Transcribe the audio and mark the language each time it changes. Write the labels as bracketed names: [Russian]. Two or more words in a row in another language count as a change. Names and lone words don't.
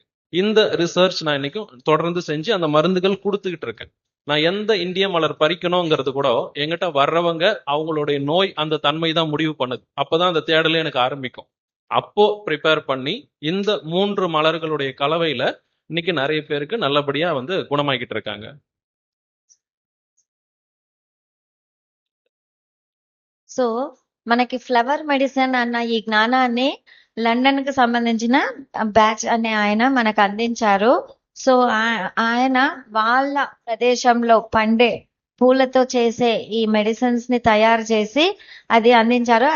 [Tamil] இந்த ரிசர்ச் நான் இன்னைக்கும் தொடர்ந்து செஞ்சு அந்த மருந்துகள் கொடுத்துக்கிட்டு இருக்கேன். நான் எந்த இந்திய மலர் பறிக்கணுங்கிறது கூட என்கிட்ட வர்றவங்க அவங்களுடைய நோய் அந்த தன்மை தான் முடிவு பண்ணுது. அப்பதான் அந்த தேடலே எனக்கு ஆரம்பிக்கும். அப்போ ப்ரிப்பேர் பண்ணி இந்த 3 மலர்களுடைய கலவையில இன்னைக்கு நிறைய பேருக்கு நல்லபடியா குணமாக்கிட்டு இருக்காங்க. [Telugu] సో మనకి [English] flower medicine [Telugu] అన్న ఈ జ్ఞానాన్ని లండన్ కి సంబంధించిన బ్యాచ్ అనే ఆయన మనకు అందించారు. సో ఆయన వాళ్ళ ప్రదేశంలో పండే పూలతో చేసే ఈ మెడిసిన్స్ ని తయారు చేసి అది అందించారు.